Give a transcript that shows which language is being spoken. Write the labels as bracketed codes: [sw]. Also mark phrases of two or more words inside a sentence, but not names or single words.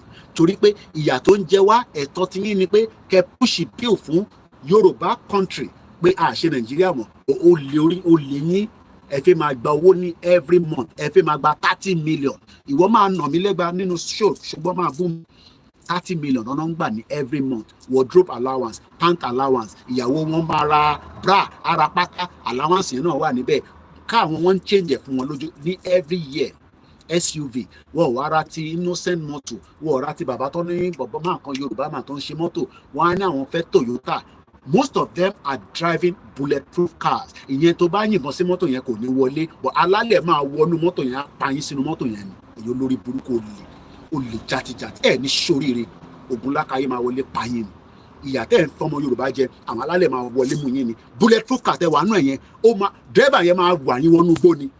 [yo] Torí pé ìyà tó ń jẹ wá, ẹ̀tọ́ ti yín ni pé kẹ́ [en] push bill [yo] fún Yorùbá country pé a ṣe Nàìjíríà mọ́. Olè yín ẹ fẹ́ máa gba owó ní [en] every month, [yo] ẹ fẹ́ máa gba 30 million. Ìwọ máa nà mí lẹ́gba nínú show, ṣùgbọ́n máa bú mi. [en] 30 million [yo] ọ̀nà ń gbà ní [en] every month. Wardrobe allowance, pant allowance, [yo] ìyàwó wọn máa ra bra, ara pátá, allowance yẹn náà wà níbẹ̀. Káwọn wọn ń change ẹ̀ fún wọn lójú ní [en] every year. [yo] SUV, wọ́n wá ra ti [en] innocent motor, [yo] wọ́n ra ti bàbá tó ní bọ̀bọ̀ máa kan Yorùbá máa tó ń ṣe mọ́tò, wọ́n á ní àwọn fẹ́ Toyota. [en] Most of them are driving bulletproof cars. [yo] Ìyẹn tó bá yìnbọn sí mọ́tò yẹn kò ní wọlé, but alálẹ̀ máa wọnú mọ́tò yẹn á pa yín sínú mọ́tò yẹn ni. Èyí olórí burúkú olè játijàti ẹ̀ ní ṣoríire, Ògúnlákayé máa wọlé pa yín ni. Ìyà tẹ́ ẹ̀ ń fọmọ Yorùbá jẹ, àwọn alálẹ̀ máa wọlé mú yín ni. [en] Bulletproof car [yo] tẹ́ wà nú ẹ̀ yẹn, driver yẹn máa wà yín wọnú igbó ni.